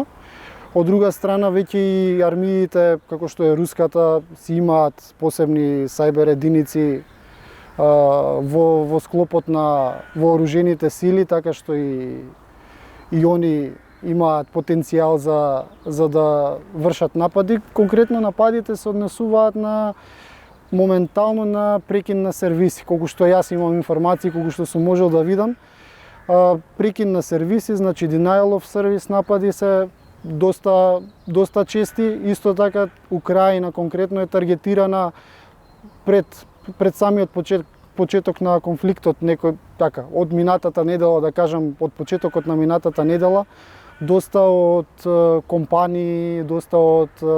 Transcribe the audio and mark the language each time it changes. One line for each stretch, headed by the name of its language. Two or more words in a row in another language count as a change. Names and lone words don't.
Macedonian: Од друга страна, веќе и армиите, како што е руската, си имаат посебни сајбер единици во склопот на вооружените сили, така што и они имаат потенцијал за да вршат напади. Конкретно нападите се однесуваат моментално на прекин на сервиси, колку што јас имам информации, колку што сум можел да видам. Прекин на сервиси, значи
English: denial of service
Macedonian: напади се доста чести. Исто така Украина конкретно е таргетирана пред самиот почеток на конфликтот, некој така од минатата недела, да кажам, од почетокот на минатата недела, доста од компании, доста од